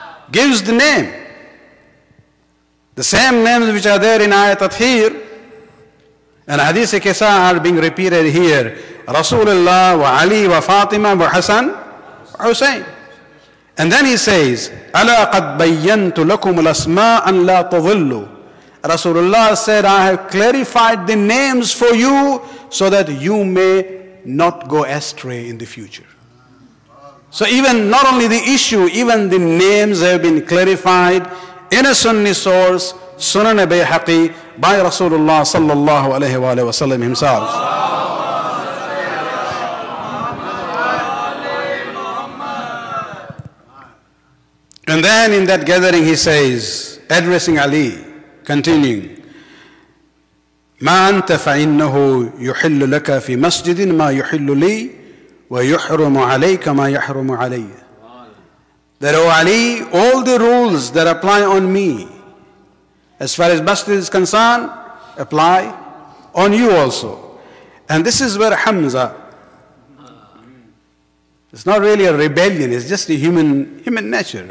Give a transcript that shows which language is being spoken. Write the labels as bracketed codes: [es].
[en] Gives the name. The same names which are there in Ayat Tathir and Hadith Kisa are being repeated here. Rasulullah wa Ali wa Fatima wa Hassan wa Hussein. And then he says, [ar] أَلَا قَدْ بَيَّنْتُ لَكُمُ الْأَسْمَاءَ أَنْ لَا تَضِلُّوا. [en] Rasulullah said, I have clarified the names for you so that you may not go astray in the future. So even not only the issue, even the names have been clarified in a Sunni source, Sunan Bayhaqi, by Rasulullah sallallahu alayhi wa sallam himself. And then in that gathering he says, addressing Ali, continuing, [ar] ما أنت فإنه يحل لك في مسجد ما يحل لي ويحرم عليك ما يحرم علي. [en] That, O Ali, all the rules that apply on me, as far as masjid is concerned, apply on you also. And this is where Hamza, it's not really a rebellion, it's just a human nature.